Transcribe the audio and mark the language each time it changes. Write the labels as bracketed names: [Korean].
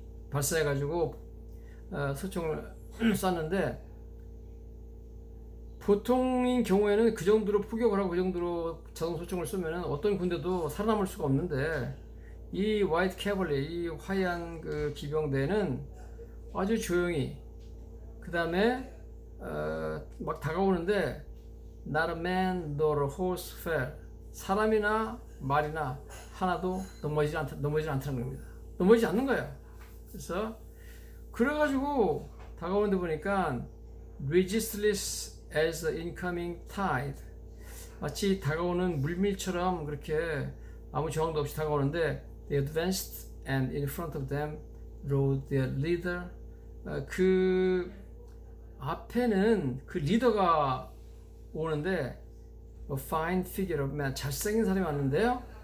[Korean] 발사해가지고 소총을 쐈는데 보통인 경우에는 그 정도로 포격을 하고 그 정도로 자동 소총을 쏘면은 어떤 군대도 살아남을 수가 없는데 이 화이트 캐벌리, 이 화이한 그 기병대는 아주 조용히 그 다음에 막 다가오는데 [English] Not a man nor a horse fell. [Korean] 사람이나 말이나 하나도 넘어지지 않다는 겁니다. 넘어지지 않는 거예요. 그래가지고 다가오는데 보니까 [English] resistless as the incoming tide. [Korean] 마치 다가오는 물밀처럼 그렇게 아무 저항도 없이 다가오는데 [English] they advanced and in front of them rode their leader. [Korean] 그 앞에는 그 리더가 오는데 [English] a fine figure of man, [Korean] 잘생긴 사람이 왔는데요.